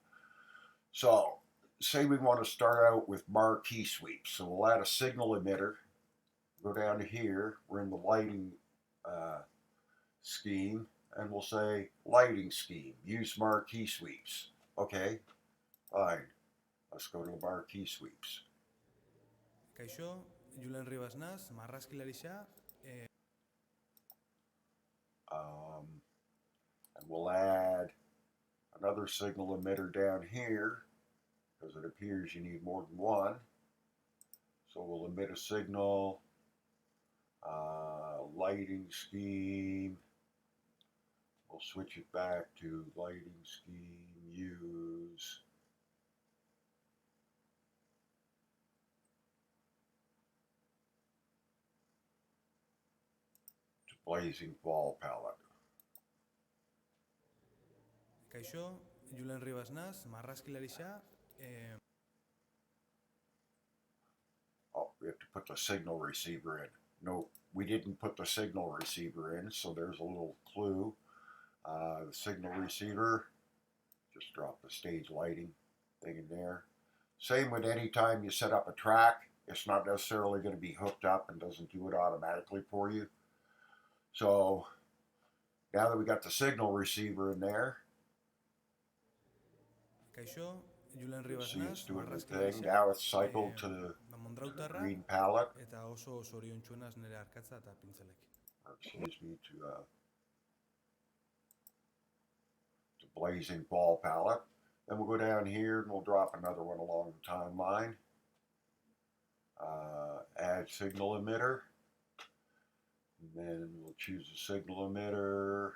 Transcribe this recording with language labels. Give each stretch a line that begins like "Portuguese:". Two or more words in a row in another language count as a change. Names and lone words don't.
English: So say we want to start out with marquee sweeps. So we'll add a signal emitter, go down to here, we're in the lighting scheme, and we'll say lighting scheme, use marquee sweeps. Okay, fine. Let's go to the marquee sweeps.
Basque: Kaixo, Julen Ribas naz, marrazki larixa.
English: And we'll add another signal emitter down here, because it appears you need more than one. So we'll emit a signal, lighting scheme, We'll switch it back to lighting scheme, use. Blazing ball palette.
Basque: Kaixo, Julen Ribas naz, marrazkilarixa,
English: Oh, we have to put the signal receiver in. No, we didn't put the signal receiver in, so there's a little clue. The signal receiver, just drop the stage lighting thing in there. Same with any time you set up a track, it's not necessarily going to be hooked up and doesn't do it automatically for you. So now that we got the signal receiver in there,
Basque: Kaixo, Julen
English: you'll
Basque: Ribas
English: see
Basque: naz,
English: it's doing the thing.
Basque: marrazkilarixa,
English: Now it's cycled to the
Basque: Mondrautarra,
English: green palette.
Basque: eta oso zoriontsuenaz nire arkatza eta pintzelek.
English: Excuse me, to blazing ball palette. Then we'll go down here and we'll drop another one along the timeline. Add signal emitter. And then we'll choose a signal emitter.